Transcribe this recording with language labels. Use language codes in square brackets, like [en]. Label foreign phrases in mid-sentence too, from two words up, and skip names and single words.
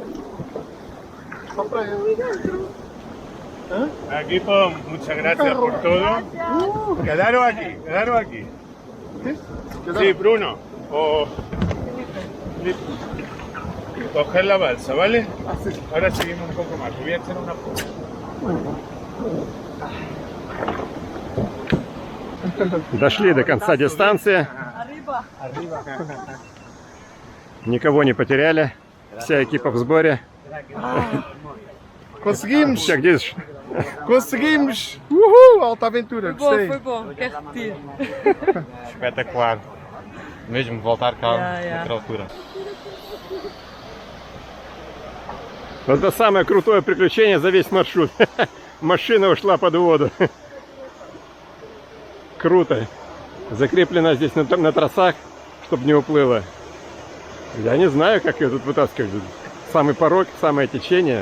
[es] Equipo, muchas gracias por todo. Quedaros aquí, quedaros aquí. Sí, Bruno. O coger la balsa, ¿vale? Ahora seguimos un poco más. Te voy a echar una foto. [ru] Дошли до конца дистанции. Никого не потеряли. Вся экипа в сборе. [pt] Conseguimos! Как dizes? Conseguimos! Uhul! Alta aventura, gostei. Foi bom, quero repetir. Espetacular. Mesmo voltar cá noutra altura. [ru] Вот это самое крутое приключение за весь маршрут. Машина ушла под воду. Круто. Закреплена здесь на тросах, чтобы не уплыла. Я не знаю, как ее тут вытаскивать. Самый порог, самое течение.